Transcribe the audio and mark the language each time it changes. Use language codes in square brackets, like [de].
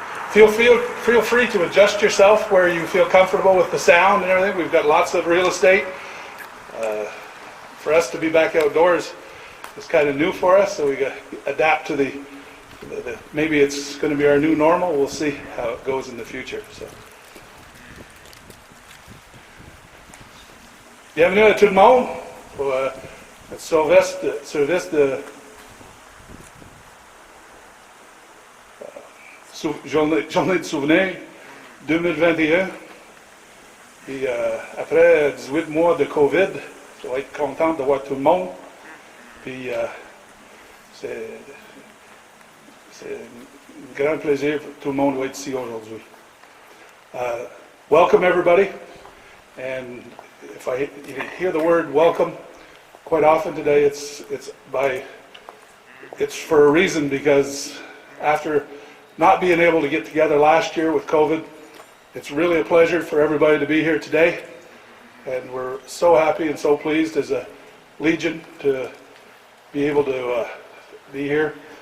[en] Feel free to adjust yourself where you feel comfortable with the sound and everything. We've got lots of real estate. For us to be back outdoors is kind of new for us, so we got to adapt to the maybe it's going to be our new normal. We'll see how it goes in the future. So. [fr] Bienvenue à tout le monde pour service de journée de souvenir 2021. Puis après 18 mois de COVID, je vais être content de voir tout le monde. Puis c'est un grand plaisir pour tout le monde d'être ici aujourd'hui. [en] Welcome everybody, and if I hear the word welcome quite often today, it's for a reason, because after not being able to get together last year with COVID, it's really a pleasure for everybody to be here today, and we're so happy and so pleased as a Legion to be able to be here.